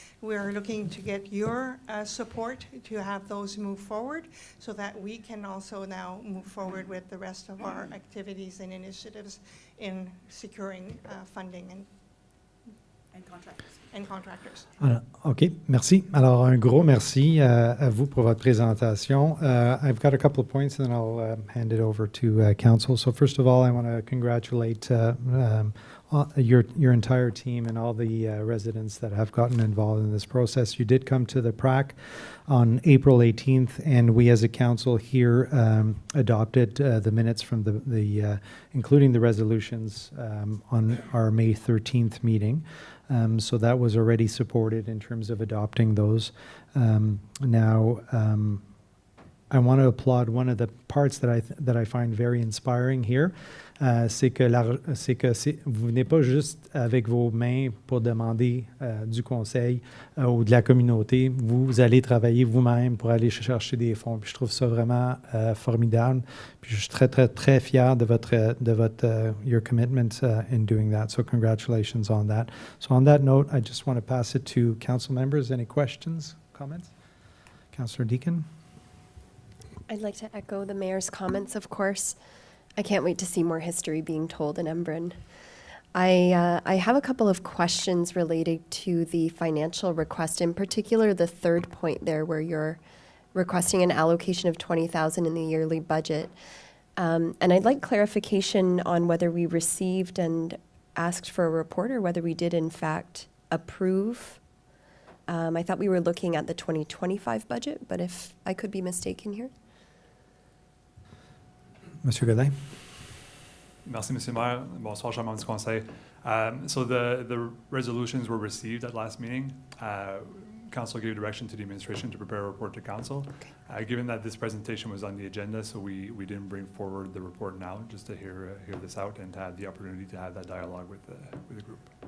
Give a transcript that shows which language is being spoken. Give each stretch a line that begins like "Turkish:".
English: We're looking to get your support to have those move forward so that we can also now move forward with the rest of our activities and initiatives in securing funding and contractors.
French: Voilà. OK, merci. Alors, un gros merci à vous pour votre présentation.
English: I've got a couple of points, and then I'll hand it over to council. So first of all, I want to congratulate your entire team and all the residents that have gotten involved in this process. You did come to the PRAC on April 18th, and we as a council here adopted the minutes from the including the resolutions on our May 13th meeting. So that was already supported in terms of adopting those. Now, I want to applaud one of the parts that I find very inspiring here.
French: C'est que vous venez pas juste avec vos mains pour demander du conseil ou de la communauté. Vous allez travailler vous-même pour aller chercher des fonds. Puis je trouve ça vraiment formidable. Puis je suis très, très, très fier de
English: your commitment in doing that. So congratulations on that. So on that note, I just want to pass it to council members. Any questions, comments? Councillor Deakin? I'd like to echo the mayor's comments, of course. I can't wait to see more history being told in Embrun. I have a couple of questions related to the financial request, in particular the third point there where you're requesting an allocation of $20,000 in the yearly budget. And I'd like clarification on whether we received and asked for a report or whether we did in fact approve. I thought we were looking at the 2025 budget, but if I could be mistaken here.
French: Monsieur Godin? Merci, Monsieur le Maire. Bonsoir, chers membres du Conseil.
English: So the resolutions were received at last meeting. Council gave direction to the administration to prepare a report to Council. Given that this presentation was on the agenda, so we didn't bring forward the report now, just to hear this out and to have the opportunity to have that dialogue with the group.